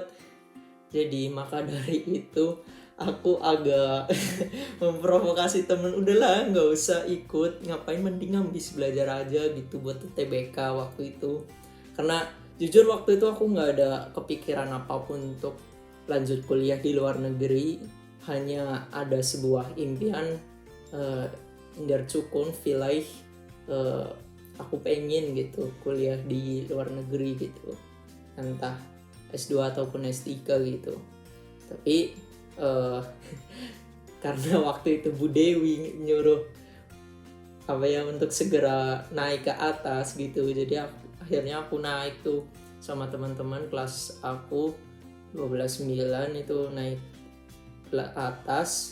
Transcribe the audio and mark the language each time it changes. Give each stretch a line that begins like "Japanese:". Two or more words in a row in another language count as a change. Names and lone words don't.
Indonesian: Jadi maka dari itu aku agak memprovokasi temen, udahlah nggak usah ikut, ngapain, mending ngambis belajar aja gitu buat TBK waktu itu. Karena jujur waktu itu aku nggak ada kepikiran apapun untuk lanjut kuliah di luar negeri, hanya ada sebuah impian,
German: in der Zukunft vielleicht,
Indonesian: aku pengen gitu kuliah di luar negeri gitu, entah S2 ataupun S3 gitu. Tapi karena waktu itu Bu Dewi nyuruh apa ya untuk segera naik ke atas gitu, jadi akhirnya aku naik tuh sama teman-teman kelas aku 12-9 itu naik ke atas.